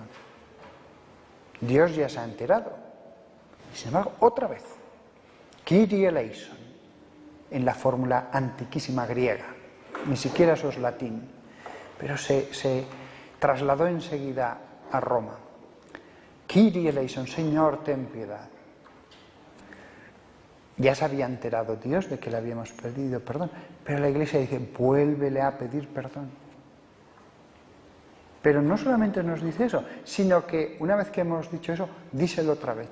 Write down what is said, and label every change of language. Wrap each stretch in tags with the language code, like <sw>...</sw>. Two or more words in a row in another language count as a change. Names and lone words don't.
<es>Dios ya se ha enterado. Sin embargo, otra vez,</es> <el>Κύριε ἐλέησον,</el> <es>en la fórmula antiquísima griega, ni siquiera eso es latín, pero se trasladó enseguida a Roma.</es> <el>Κύριε ἐλέησον,</el> <es>Señor, ten piedad. Ya se había enterado Dios de que le habíamos pedido perdón, pero la Iglesia dice, vuélvele a pedir perdón. Pero no solamente nos dice eso, sino que una vez que hemos dicho eso, díselo otra vez.</es>